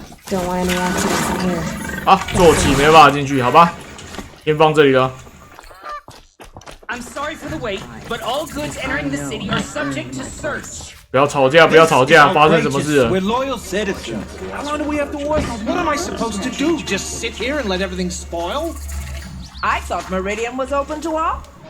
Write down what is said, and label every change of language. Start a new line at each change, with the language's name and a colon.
English: Don't want any accidents in here.
Chinese: 啊，坐骑没办法进去，好吧，先放这里了。
English: I'm sorry for the wait, but all goods entering the city are subject to search.
Chinese: 不要吵架，不要吵架，发生什么事了？
English: We're loyal citizens. How long do we have to wait? What am I supposed to do? Just sit here and let everything spoil? I thought Meridian was open to all.